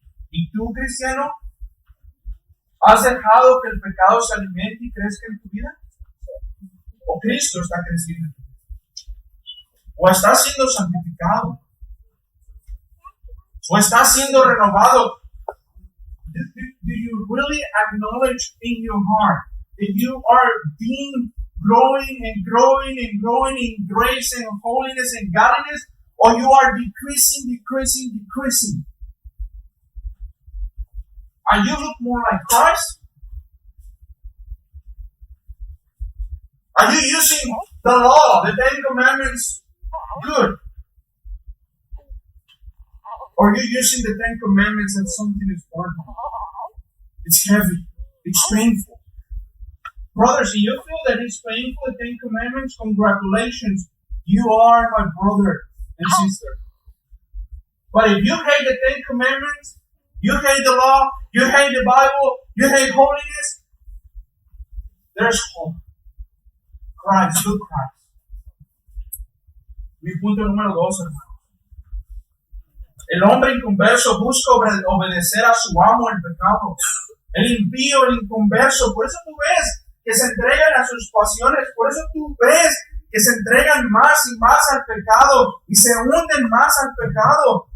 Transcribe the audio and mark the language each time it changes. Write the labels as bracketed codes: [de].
[es] ¿Y tú, cristiano, has dejado que el pecado se alimente y crezca en tu vida? ¿O Cristo está creciendo en tu vida? ¿O está siendo santificado? ¿O está siendo renovado? [en] Do you really acknowledge in your heart that you are being growing and growing and growing in grace and holiness and godliness? Or you are decreasing? Are you look more like Christ? Are you using the law, the 10 Commandments, good? Or are you using the 10 Commandments as something is burden? It's heavy. It's painful. Brothers, if you feel that it's painful, the 10 Commandments, congratulations. You are my brother and sister. But if you hate the 10 Commandments, you hate the law, you hate the Bible, you hate holiness, there's hope. Christ, good Christ. [es] Mi punto número 2, hermano. El hombre inconverso busca obedecer a su amo el pecado. El impío, el inconverso, por eso tú ves que se entregan a sus pasiones, por eso tú ves que se entregan más y más al pecado y se hunden más al pecado.